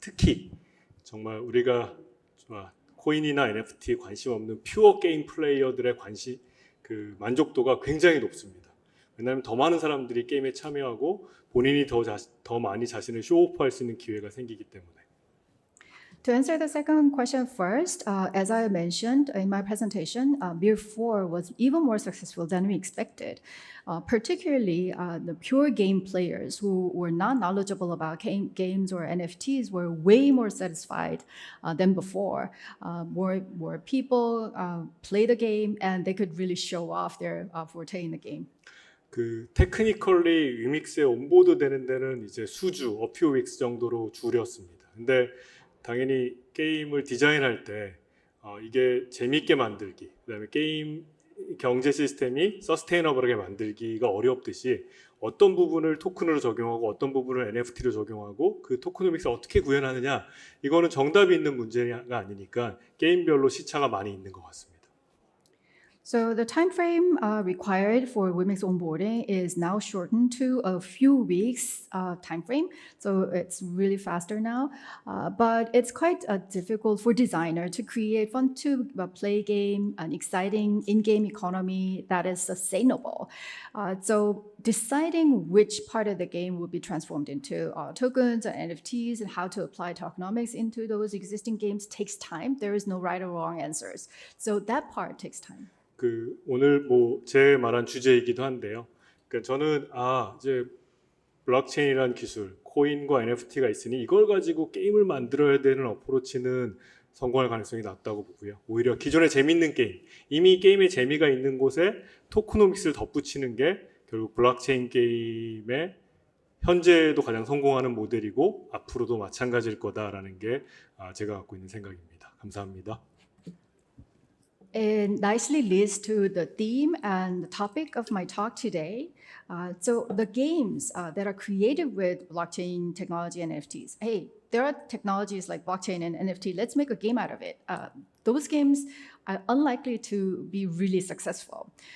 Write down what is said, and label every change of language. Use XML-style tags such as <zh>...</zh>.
<ko>특히 정말 우리가 코인이나 NFT에 관심 없는 퓨어 게임 플레이어들의 그 만족도가 굉장히 높습니다. 왜냐하면 더 많은 사람들이 게임에 참여하고 본인이 더 많이 자신을 쇼오프할 수 있는 기회가 생기기 때문에.</ko> <en>To answer the second question first, as I mentioned in my presentation, Mirror 4 was even more successful than we expected. Particularly, the pure game players who were not knowledgeable about games or NFTs were way more satisfied than before. More people play the game and they could really show off their forte in the game.</en> <ko>그 테크니컬리 위믹스에 온보드 되는 데는 이제 수주,</ko> <en>a few weeks</en> <ko>정도로 줄였습니다. 근데 당연히 게임을 디자인할 때 이게 재미있게 만들기, 그다음에 게임 경제 시스템이 서스테이너블하게 만들기가 어렵듯이 어떤 부분을 토큰으로 적용하고 어떤 부분을 NFT로 적용하고 그 토크노믹스를 어떻게 구현하느냐, 이거는 정답이 있는 문제가 아니니까 게임별로 시차가 많이 있는 것 같습니다.</ko> <en>So the time frame required for Wemix onboarding is now shortened to a few weeks time frame. So it's really faster now, but it's quite difficult for designer to create fun to play game, an exciting in-game economy that is sustainable. So deciding which part of the game will be transformed into tokens and NFTs and how to apply tokenomics into those existing games takes time. There is no right or wrong answers. So that part takes time.</en> <ko>오늘 뭐 제 말한 주제이기도 한데요. 저는 이제 블록체인이라는 기술, 코인과 NFT가 있으니 이걸 가지고 게임을 만들어야 되는 어프로치는 성공할 가능성이 낮다고 보고요. 오히려 기존의 재밌는 게임, 이미 게임에 재미가 있는 곳에 토크노믹스를 덧붙이는 게 결국 블록체인 게임의 현재도 가장 성공하는 모델이고 앞으로도 마찬가지일 거다라는 게 제가 갖고 있는 생각입니다. 감사합니다.</ko> <en>It nicely leads to the theme and the topic of my talk today. So the games that are created with blockchain technology and NFTs. Hey, there are technologies like blockchain and NFT. Let's make a game out of it. Those games are unlikely to be really successful.</en>